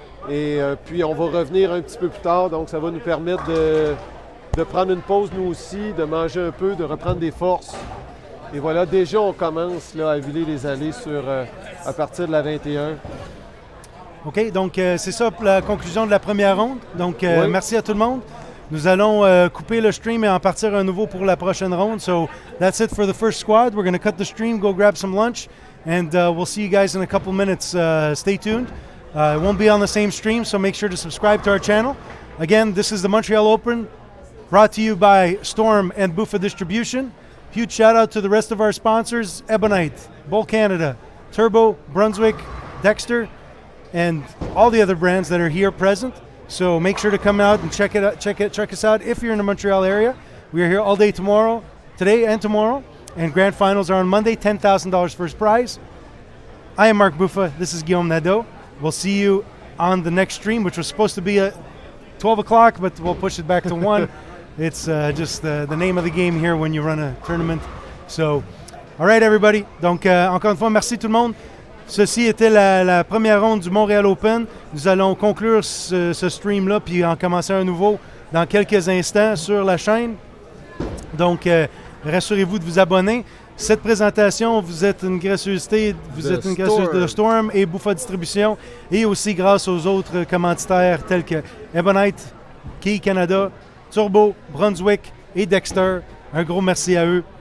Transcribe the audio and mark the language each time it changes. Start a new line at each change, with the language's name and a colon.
French: Et puis, on va revenir un petit peu plus tard. Donc, ça va nous permettre de prendre une pause, nous aussi, de manger un peu, de reprendre des forces. Et voilà, déjà, on commence là, à huiler les allées à partir de la 21. OK, donc c'est ça pour la conclusion de la première ronde. Donc, Oui. merci à tout le monde. Nous allons couper le stream et en partir un nouveau pour la prochaine ronde.
English: So, that's it for the first squad. We're going to cut the stream, go grab some lunch, and we'll see you guys in a couple minutes. Stay tuned. It won't be on the same stream, so make sure to subscribe to our channel. Again, this is the Montreal Open, brought to you by Storm and Buffa Distribution. Huge shout out to the rest of our sponsors, Ebonite, Bowl Canada, Turbo, Brunswick, Dexter, and all the other brands that are here present. So make sure to come out and check us out if you're in the Montreal area. We are here all day today and tomorrow, and grand finals are on Monday, $10,000 first prize. I am Mark Buffa. This is Guillaume Nadeau. We'll see you on the next stream, which was supposed to be at 12 o'clock, but we'll push it back to 1. It's just the name of the game here when you run a tournament. So, all right, everybody.
French: Donc, encore une fois, merci tout le monde. Ceci était la première ronde du Montreal Open. Nous allons conclure ce stream-là puis en commencer un nouveau dans quelques instants sur la chaîne. Donc, rassurez-vous de vous abonner. Cette présentation, vous êtes une gracieuseté, de Storm et Buffa Distribution, et aussi grâce aux autres commanditaires tels que Ebonite, Key Canada, Turbo, Brunswick et Dexter. Un gros merci à eux.